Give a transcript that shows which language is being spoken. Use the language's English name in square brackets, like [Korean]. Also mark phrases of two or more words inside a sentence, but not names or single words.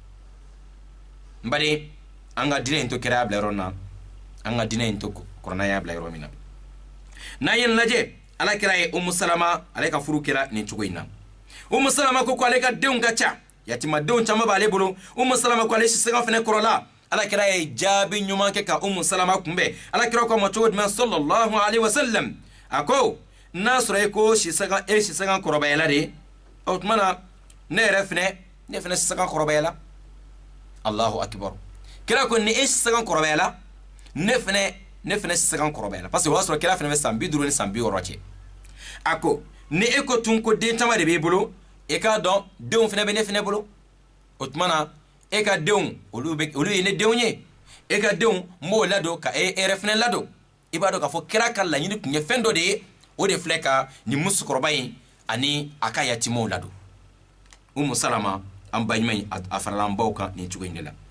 [Bambara] n bari an ka diinɛ in to kira y'a bila yɔrɔ na an ka diinɛ in to kuranna y'a bila yɔrɔ min na n'an ye lajɛ ala kira ye umu salama ale ka furu kɛra nin cogo in na umu salama ko ale ka denw ka ca yatimadenw caman b'ale bolo umu salama ko ale sisanga fɛnɛ kɔrɔla ala kira ye jaabi ɲuman kɛ ka umu salama kunbɛn ala kira ko ma cogo jumɛn [Arabic] صلى الله عليه وسلم [Bambara] a ko n'a sɔrɔ e ko sisanga kɔrɔbayala de o tuma na ne fɛnɛ sisanga kɔrɔbayala [Arabic] الله أكبر [Bambara] kira ko ni e sisanga kɔrɔbayala ne fɛnɛ sisanga kɔrɔbayala parce que o y'a sɔrɔ kira fɛnɛ bɛ san 50 ni san 60 cɛ a ko ni e ko tun ko den caman de b'i bolo e k'a dɔn denw fɛnɛ bɛ ne fɛnɛ bolo o tuma na e ka denw olu ye ne denw ye e ka denw m'o ladon ka e yɛrɛ fɛnɛ ladon i b'a dɔn k'a fɔ kira ka laɲini tun ye fɛn dɔ de ye o de filɛ ka nin musokɔrɔba in ani a ka yatimaw ladon umu salama an baɲuman in a farala an baw kan nin cogo in de la